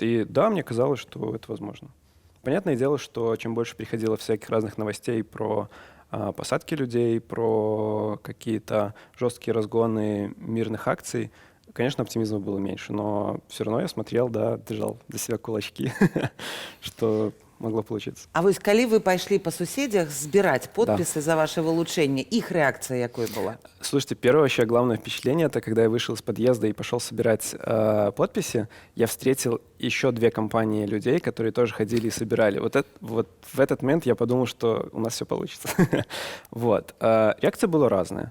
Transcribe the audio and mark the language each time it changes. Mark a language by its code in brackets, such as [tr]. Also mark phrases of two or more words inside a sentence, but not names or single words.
[ru] И да, мне казалось, что это возможно. Понятное дело, что чем больше приходило всяких разных новостей про посадки людей, про какие-то жесткие разгоны мирных акций, конечно, оптимизма было меньше, но все равно я смотрел, да, держал для себя кулачки, что могло получиться. [be] А вось калі вы пайшлі па суседзях збіраць подпісы за ваше вылучэнне, іх рэакцыя якой была? [ru] Слушайте, первое вообще главное впечатление, это когда я вышел из подъезда и пошел собирать подписи, я встретил еще 2 компании людей, которые тоже ходили и собирали. Вот в этот момент я подумал, что у нас все получится. Вот. Реакция была разная.